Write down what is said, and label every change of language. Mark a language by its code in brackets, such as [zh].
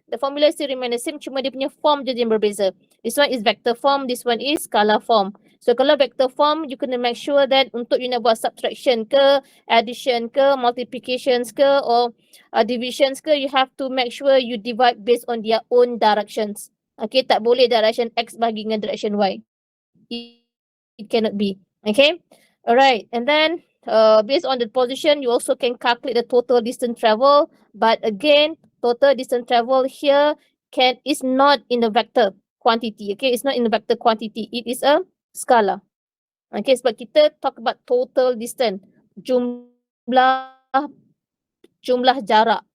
[en] The formula still remain the same, [ms] cuma dia punya form je yang berbeza. [en] This one is vector form, this one is scalar form. So [ms] kalau [en] vector form, you [ms] kena [en] make sure that [ms] untuk [en] you [ms] nak buat [en] subtraction ke, addition ke, multiplications ke, or divisions ke, you have to make sure you divide based on their own directions. [ms] Okay, tak boleh direction X bagi dengan direction Y. [en] It cannot be. Okay, alright, and then based on the position, you also can calculate the total distance travel. But again, total distance travel here is not in the vector quantity. Okay, it's not in the vector quantity. It is a scalar. Okay, [ms] sebab kita [en] talk about total distance, [ms] jumlah jarak.